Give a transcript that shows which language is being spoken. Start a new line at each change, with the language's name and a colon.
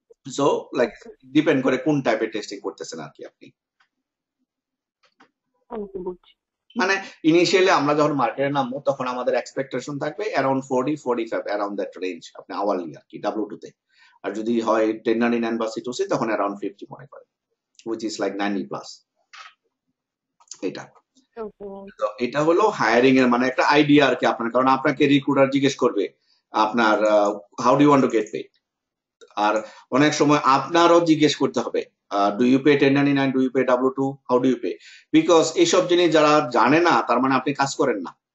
Bangla: So like depend করে কোন টাইপের টেস্টিং করতেছেন আর কি আপনি। বুঝছি। মানে ইনিশিয়ালি আমরা যখন মার্কেটে নামবো, তখন আমাদের এক্সপেকটেশন থাকবে অ্যারাউন্ড 40, 45, অ্যারাউন্ড দ্যাট রেঞ্জ আপনি আওয়ারলি আর কি W2 তে। আর যদি হয় 1099 বা C2C, তখন অ্যারাউন্ড 50 মনে করেন।
English: which is like 90 plus এটা। Okay.
Bangla: তো এটা হলো হায়ারিং এর মানে একটা আইডিয়া আর কি আপনার, কারণ আপনাকে রিক্রুটার জিজ্ঞেস করবে আপনার
English: how do you want to get paid,
Bangla: আর অনেক সময় আপনারও জিজ্ঞেস করতে হবে
English: do you pay 1099, do you pay W2, how do you pay, because
Bangla: এইসব জিনিস যারা জানে না তার মানে আপনি কাজ করেন না।